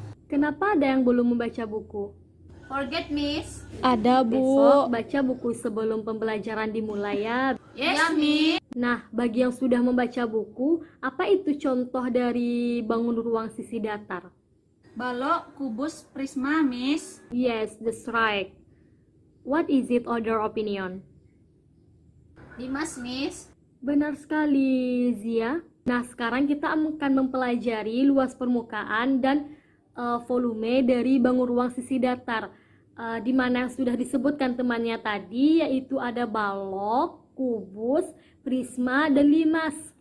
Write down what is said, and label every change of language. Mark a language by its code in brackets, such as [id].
[id] Kenapa ada yang belum membaca buku? [en] Forget, Miss. [id] Ada, Bu. Besok baca buku sebelum pembelajaran dimulai ya. [en] Yes, Miss. [id] Nah, bagi yang sudah membaca buku, apa itu contoh dari bangun ruang sisi datar? Balok, kubus, prisma, Miss. [en] Yes, that's right. What is it, other opinion? Dimas, Miss. [id] Benar sekali, Zia. Nah, sekarang kita akan mempelajari luas permukaan dan volume dari bangun ruang sisi datar. Di mana yang sudah disebutkan temannya tadi, yaitu ada balok, kubus, prisma, dan limas.